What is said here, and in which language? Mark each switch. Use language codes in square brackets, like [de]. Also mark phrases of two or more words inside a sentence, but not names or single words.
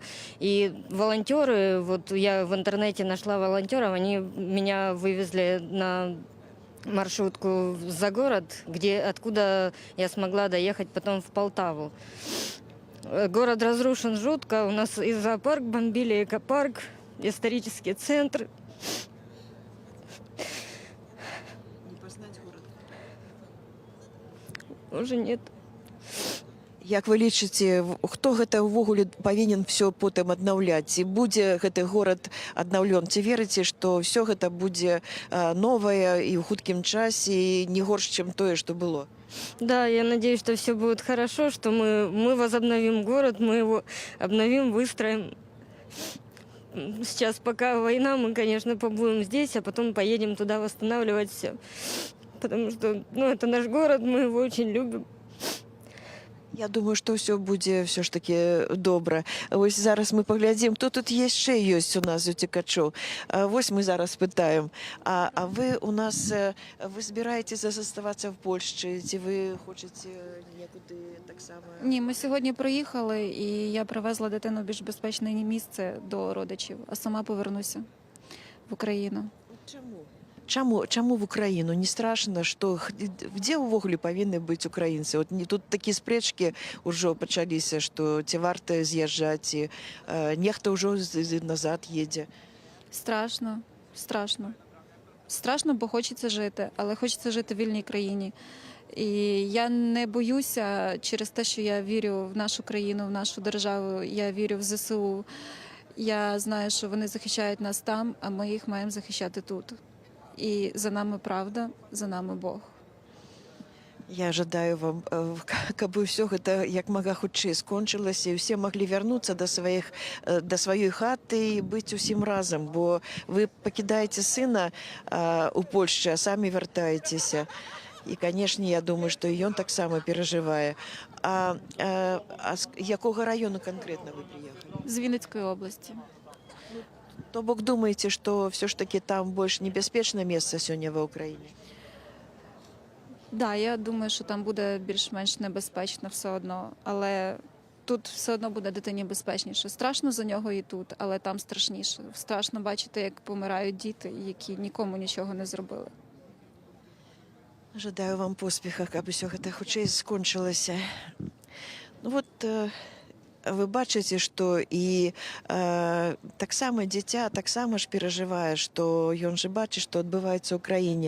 [ru] И волонтеры, вот я в интернете нашла волонтеров, они меня вывезли на маршрутку за город, откуда я смогла доехать потом в Полтаву. Город разрушен жутко. У нас и зоопарк бомбили, экопарк, исторический центр. Не познать город? Уже нет. [be] Як вы лічыце, хто гэта ўвогуле павінен все потым аднаўляць? Ці будзе гэты горад аднаўлён? Ці верыце, што все гэта будзе новае і ў хуткім часе, і не горш, чым тое, што было? [ru] Да, я надеюсь, что все будет хорошо, что мы возобновим город, мы его обновим, выстроим. Сейчас пока война, мы, конечно, побудем здесь, а потом поедем туда восстанавливать все. Потому что, это наш город, мы его очень любим. [be] Я думаю, што ўсё будзе ўсё ж таки добра. Вось зараз мы паглядзім, хто тут яшчэ ёсць у нас уцекачоў. Вось мы зараз пытаем. А вы у нас, вы збіраецеся заставацца в Польшчы? Ці ви хочаце некуди так само? [uk] Ні, ми сьогодні приїхали, і я привезла дитину в більш безпечне місце до родичів, а сама повернуся в Україну. [be] Чаму в Украіну? Не страшно, што дзе ўвогуле павінны быць украінцы? Вот тут такія спрэчкі ўжо пачаліся, што ці варта з'язджаць, ці нехта ўжо назад едзе. [uk] Страшно, бо хочеться жити, але хочеться жити в вільній країні. І я не боюся через те, що я вірю в нашу країну, в нашу державу, я вірю в ЗСУ. Я знаю, що вони захищають нас там, а ми їх маємо захищати тут. І за нами правда, за нами Бог. [be] Я жадаю вам, каб ўсё гэта як мага хутчэй скончылася і ўсе маглі вярнуцца да сваёй хаты і быць усім разам, бо вы пакідаеце сына у Польшчы, а самі вяртаецеся. І, канешне, я думаю, што і ён таксама перажывае. А з якога раёну канкрэтна вы прыехалі? [uk] З Вінницької області. [be] То бок думаеце, што ўсё ж такі там больш небяспечнае месца сёння ва ўкраіне? [uk] Да, я думаю, що там буде більш-менш небезпечно все одно, але тут все одно буде дитині безпечніше. Страшно за нього і тут, але там страшніше. Страшно бачити, як помирають діти, які нікому нічого не зробили. [be] Жадаю вам поспеха, каб усё гэта хутчэй скончылася. Ну вот, вы бачыце, што і таксама дзіця таксама ж перажывае, што ён жа бачыць, што адбываецца ў краіне.